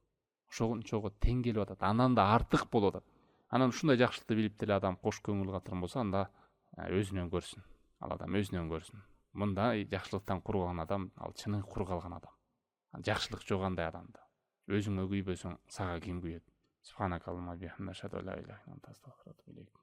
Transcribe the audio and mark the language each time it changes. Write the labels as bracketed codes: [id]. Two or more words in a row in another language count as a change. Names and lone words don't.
[ky] Ошончого тең келип атат, андан да артык болуп атат. Анан ушундай жакшылыкты билип деле адам кош көңүл калтырган болсо, анда өзүнөн көрсүн. Ал адам өзүнөн көрсүн. Мындай жакшылыктан кур калган адам, ал чыныгы кур калган адам. Жакшылык жок андай адамда. Өзүңө күйбөсөң, сага ким күйөт? [ar] سبحانك اللهم وبحمدك أشهد أن لا إله إلا أنت أستغفرك وأتوب إليك.